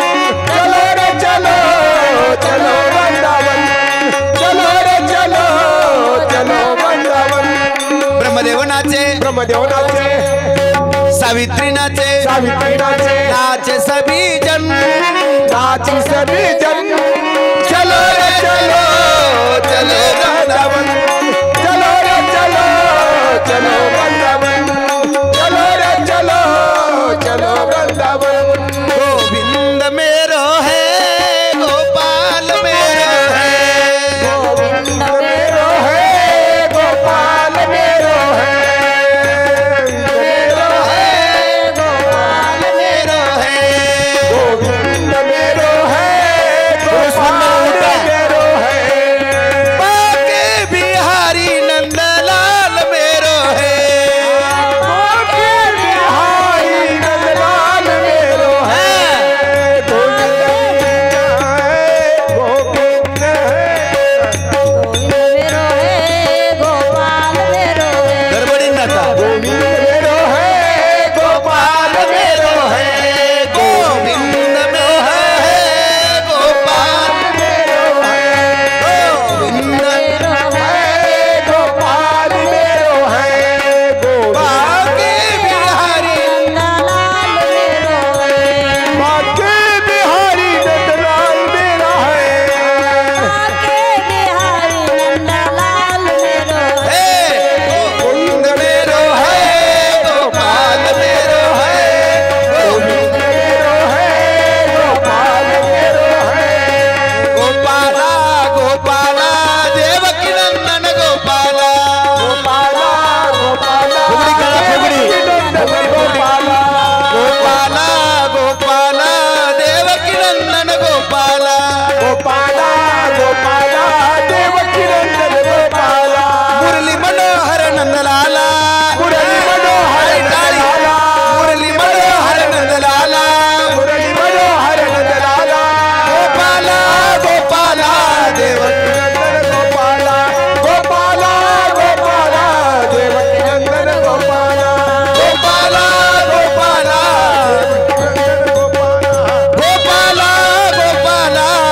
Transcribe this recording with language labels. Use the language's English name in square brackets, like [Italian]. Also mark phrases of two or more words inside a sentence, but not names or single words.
[Hindi] ब्रह्मदेवनाचे सावित्रीनाचे नाचे सभी जन, चलो रे चलो चलो वृंदावन, गोविंद मेरो है गोपाल मेरो है, गोविंद मेरो है गोपाल मेरो है, मेरो है गोपाल मेरो है, गोविंद मेरो है गोपाल मेरो है, बाके बिहारी नंदलाल मेरो है, बाके बिहारी नंदलाल मेरो है, गोविंद मेरो है गोपाल मेरो है, [Marathi] गडबडी नका. [Hindi] गोविंद मेरो है गोपाल मेरो है, गोविंद मेरो है गोपाल मेरो है, गोविंद मेरो है गोपाल मेरो है, बाके बिहारी नंदलाल मेरो है, बाके बिहारी नंदलाल मेरा है, आके बिहारी नंदलाल मेरो है, गोविंद मेरो है गोपाल मेरो है, गोविंद मेरो है गोपाल मेरो है, गोपाला गोपाला देवकी नंदन गोपाला, गोपाला गोपाला [Marathi] फुगडी करा, फुगडी. [Hindi] नंदन गोपाला, गोपाला गोपाला देवकी नंदन गोपाला, गोपाला गोपाला देवकी नंदन गोपाला, मुरली मनोहर नंदलाला, मुरली मनोहर नंदलाला, मुरली मनोहर नंदलाला, मुरली मनोहर नंदलाला, गोपाला गोपाला देवकी नंदन गोपाला, गोपाला गोपाला देवकी नंदन गोपाला, गोपाला गोपाला नंदन गोपाला, गोपाला गोपाला.